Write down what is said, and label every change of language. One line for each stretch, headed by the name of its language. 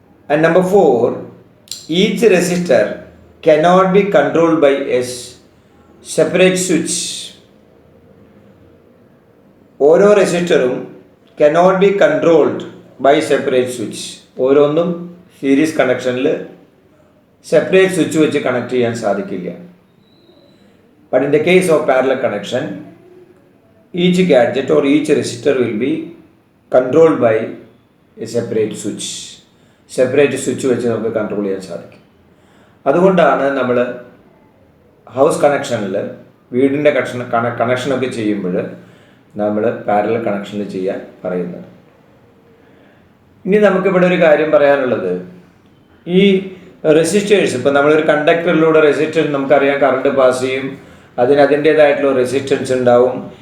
English: And number 4, each resistor cannot be controlled by a separate switch.
Malayalam: ഓരോ റെസിസ്റ്ററും
English: Cannot be controlled by separate switch.
Malayalam: ഓരോന്നും series കണക്ഷനിൽ separate switch വെച്ച് connect ചെയ്യാൻ സാധിക്കില്ല.
English: But in the case of parallel connection, each gadget or each resistor will be controlled by a separate switch.
Malayalam: Separate switch വെച്ച് നമുക്ക് control ചെയ്യാൻ സാധിക്കും. അതുകൊണ്ടാണ് നമ്മൾ ഹൗസ് കണക്ഷനിൽ, വീടിൻ്റെ കണക്ഷനൊക്കെ ചെയ്യുമ്പോൾ നമ്മൾ പാരലൽ കണക്ഷനിൽ ചെയ്യാൻ പറയുന്നത്. ഇനി നമുക്കിവിടെ ഒരു കാര്യം പറയാനുള്ളത്, ഈ റെസിസ്റ്റേഴ്സ്, ഇപ്പോൾ നമ്മളൊരു കണ്ടക്ടറിലൂടെ റെസിസ്റ്റൻസ് നമുക്കറിയാം കറണ്ട് പാസ് ചെയ്യും, അതിൻ്റേതായിട്ടുള്ള റെസിസ്റ്റൻസ് ഉണ്ടാവും.